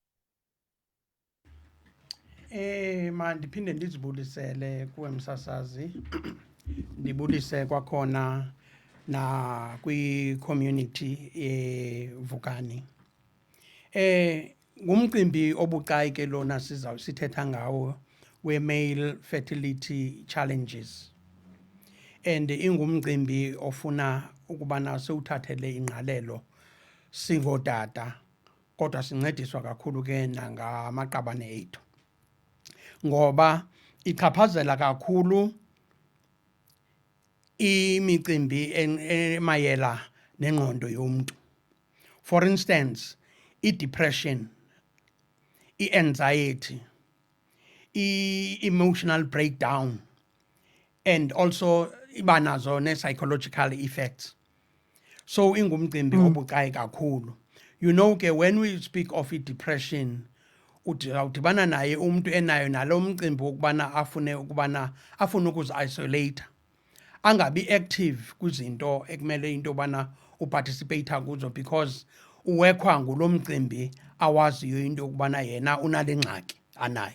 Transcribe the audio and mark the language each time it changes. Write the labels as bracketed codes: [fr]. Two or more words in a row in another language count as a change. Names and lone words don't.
[xh] Mandiphinde ndizibulisele kuwe msasazi. Ndibulise kwakhona na kwi-community Vukani. Ngumcimbi obucayi ke lona sithetha ngawo we- [en] male fertility challenges. [xh] And ingumcimbi ofuna ukubana siwuthathele ingqalelo singootata kodwa sincediswa kakhulu ke nangamaqabane ethu. Ngoba ichaphazela kakhulu imicimbi emayela nengqondo yomntu. [en] For instance, i-depression, i-anxiety, i-emotional breakdown, and also [xh] iba nazo [en] ne-psychological effects. [xh] So ingumcimbi obucayi kakhulu. [en] You know ke when we speak of depression, [xh] udibana naye umuntu enayo nalo mcimbi wokubana afune ukuzi-isolate, angabi active kwizinto ekumele into yobana uparticipate kuzo because uwekhwa ngulo mcimbi awaziyo into yokubana yena unale ngxaki anayo.